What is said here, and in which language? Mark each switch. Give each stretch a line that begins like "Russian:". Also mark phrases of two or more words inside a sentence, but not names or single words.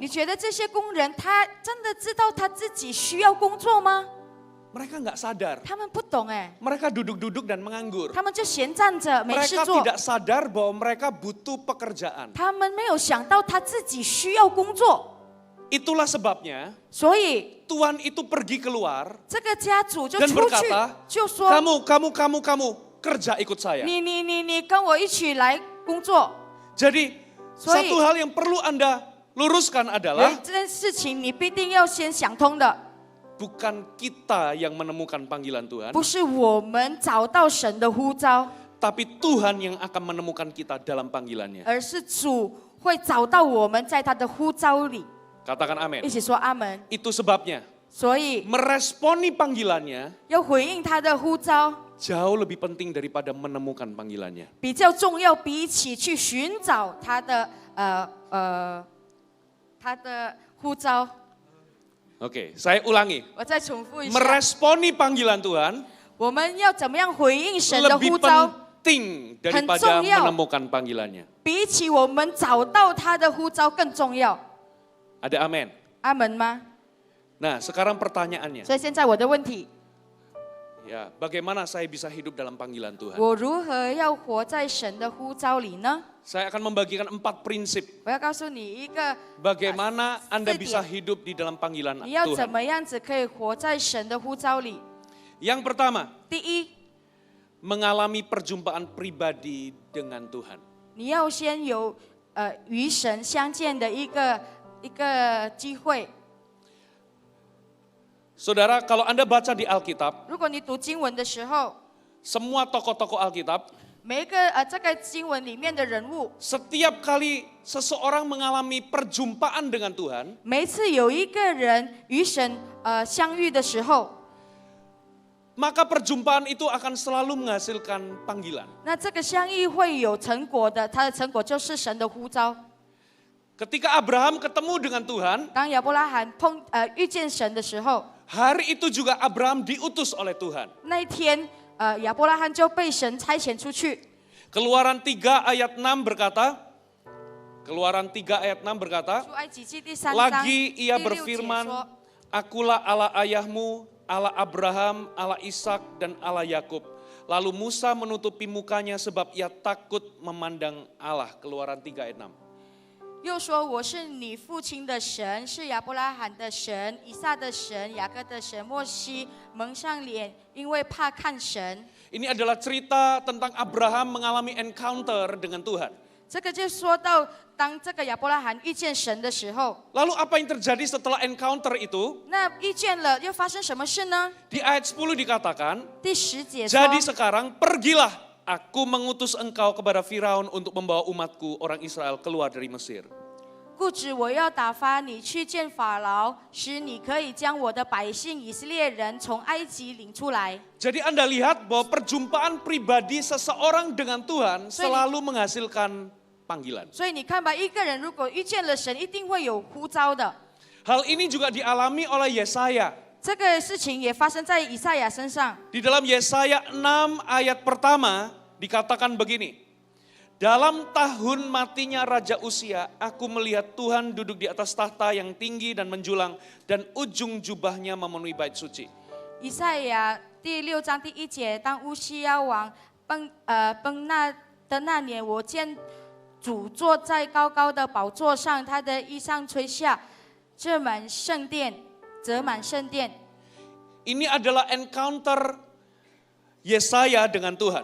Chinese: 你觉得这些工人他真的知道他自己需要工作吗？
Indonesian: Mereka nggak sadar.
Chinese: 他们不懂哎，
Indonesian: Mereka duduk-duduk dan menganggur.
Chinese: 他们就闲站着没事
Indonesian: Mereka
Chinese: 做，
Indonesian: tidak sadar bahwa mereka butuh pekerjaan.
Chinese: 他们没有想到他自己需要工作，
Indonesian: Itulah sebabnya
Chinese: 所以
Indonesian: Tuhan itu pergi keluar
Chinese: 这个家主就
Indonesian: dan
Chinese: 出去
Indonesian: berkata,
Chinese: 就说
Indonesian: kamu kerja ikut saya.
Chinese: 你跟我一起来工作。
Indonesian: Jadi
Chinese: 所以
Indonesian: satu hal yang perlu Anda luruskan
Chinese: 而
Indonesian: adalah
Chinese: 这件事情你必定要先想通的，
Indonesian: bukan kita yang menemukan panggilan Tuhan,
Chinese: 不是我们找到神的呼召，
Indonesian: tapi Tuhan yang akan menemukan kita dalam panggilannya.
Chinese: 而是主会找到我们在他的呼召里。
Indonesian: Katakan
Chinese: 一
Indonesian: amin.
Chinese: 起说阿门。
Indonesian: Itu sebabnya
Chinese: 所以
Indonesian: meresponi panggilannya
Chinese: 要回应他的呼召，
Indonesian: jauh lebih penting daripada menemukan panggilannya.
Chinese: 比较重要，比起去寻找他的他的呼召。
Indonesian: Oke, saya ulangi.
Chinese: 我再重复一下，
Indonesian: Meresponi panggilan Tuhan
Chinese: 我们要怎么样回应神的
Indonesian: lebih
Chinese: 呼召？
Indonesian: penting daripada
Chinese: 很重要。
Indonesian: menemukan panggilannya.
Chinese: 比起我们找到他的呼召更重要。
Indonesian: Ada amin.
Chinese: 阿门吗？
Indonesian: Nah, sekarang pertanyaannya,
Chinese: 所以现在我的问题，
Indonesian: ya, bagaimana saya bisa hidup dalam panggilan Tuhan?
Chinese: 我如何要活在神的呼召里呢？
Indonesian: Saya akan membagikan 4 prinsip
Chinese: 我要告诉你一个，
Indonesian: bagaimana Anda
Chinese: 4
Indonesian: bisa
Chinese: 点
Indonesian: hidup di dalam panggilan
Chinese: 你要怎
Indonesian: Tuhan.
Chinese: 么样子可以活在神的呼召里。
Indonesian: Yang pertama,
Chinese: 第一，
Indonesian: mengalami perjumpaan pribadi dengan Tuhan.
Chinese: 你要先有与神相见的一个机会。
Indonesian: Saudara, kalau Anda baca di Alkitab,
Chinese: 如果你读经文的时候，
Indonesian: semua tokoh-tokoh Alkitab,
Chinese: 每一个这个经文里面的人物，
Indonesian: setiap kali seseorang mengalami perjumpaan dengan Tuhan,
Chinese: 每一次有一个人与神相遇的时候，
Indonesian: maka perjumpaan itu akan selalu menghasilkan panggilan.
Chinese: 那这个相遇会有成果的，它的成果就是神的呼召。
Indonesian: Ketika Abraham ketemu dengan Tuhan,
Chinese: 当亚伯拉罕遇见神的时候，
Indonesian: hari itu juga Abraham diutus oleh Tuhan.
Chinese: 那一天亚伯拉罕就被神差遣出去。
Indonesian: Keluaran 3 ayat 6 berkata, Keluaran 3 ayat 6 berkata,
Chinese: 出埃及记第3章
Indonesian: lagi
Chinese: 第
Indonesian: ia
Chinese: 6节
Indonesian: berfirman,
Chinese: 说，
Indonesian: akulah Allah ayahmu, Allah Abraham, Allah Ishak dan Allah Yakub. Lalu Musa menutupi mukanya sebab ia takut memandang Allah. Keluaran 3 ayat 6.
Chinese: 又说我是你父亲的神，是亚伯拉罕的神、以撒的神、雅各的神。莫西蒙上脸，因为怕看神。
Indonesian: Ini adalah cerita tentang Abraham mengalami encounter dengan Tuhan.
Chinese: 这个就说到，当这个亚伯拉罕遇见神的时候，
Indonesian: Lalu apa yang terjadi setelah encounter itu?
Chinese: 那遇见了又发生什么事呢？
Indonesian: Di ayat 10 dikatakan,
Chinese: 第10节说，
Indonesian: jadi sekarang pergilah, aku mengutus engkau kepada Firaun untuk membawa umatku orang Israel keluar dari Mesir.
Chinese: 故此我要打发你去见法老，使你可以将我的百姓以色列人从埃及领出来。
Indonesian: Jadi Anda lihat bahwa perjumpaan pribadi seseorang dengan Tuhan selalu menghasilkan panggilan.
Chinese: 所以你看吧，一个人如果遇见了神，一定会有呼召的。
Indonesian: Hal ini juga dialami oleh Yesaya.
Chinese: 这个事情也发生在以赛亚身上。
Indonesian: Di dalam Yesaya 6 ayat pertama dikatakan begini. Dalam tahun matinya Raja Uzia, aku melihat Tuhan duduk di atas tahta yang tinggi dan menjulang dan ujung jubahnya memenuhi bait suci.
Chinese: 以赛亚第6章第1节，当乌西亚王崩那年，我见主坐在高高的宝座上，他的衣裳垂下，遮满圣殿。
Indonesian: Ini adalah encounter Yesaya dengan Tuhan.